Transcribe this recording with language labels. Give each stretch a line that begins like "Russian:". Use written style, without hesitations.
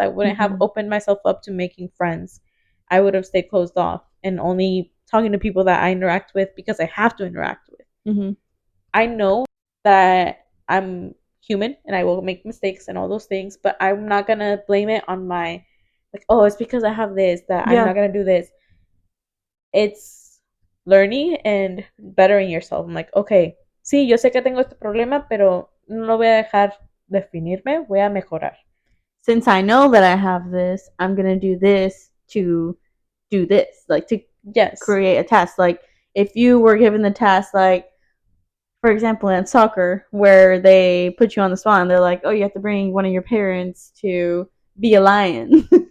English: I wouldn't have opened myself up to making friends. I would have stayed closed off and only talking to people that I interact with because I have to interact with. I know that I'm human and I will make mistakes and all those things, but I'm not gonna blame it on my like, oh, it's because I have this that I'm not gonna do this. It's learning and bettering yourself. I'm like, okay,
Spanish: sí, yo sé que tengo este problema, pero no lo voy a dejar definirme, voy a mejorar.
English: Since I know that I have this, I'm gonna do this to do this, like to Yes. create a task. Like if you were given the task, like for example, in soccer, where they put you on the spot and they're like, oh, you have to bring one of your parents to be a lion.